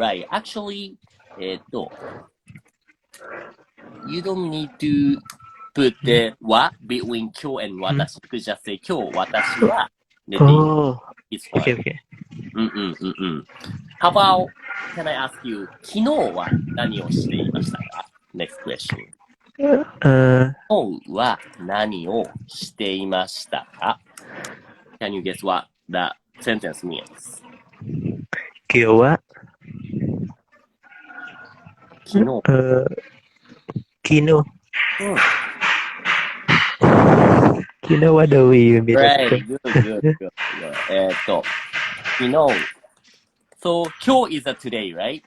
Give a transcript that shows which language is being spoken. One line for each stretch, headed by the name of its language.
English: Actually, you don't need to put the は between 今日 and 私。 You could just say
Japanese: 今日私は寝ています。
English: It's fine. Okay. How about, can I ask you,
Japanese: 昨日は何をしていましたか?
English: Next question.
Japanese: 昨日は何をしていましたか?
English: Can you guess what that sentence means?
Japanese: 今日は昨日。昨日はどういう意味ですか?
English: Right, good. 昨日、 So 今日 is a today, right?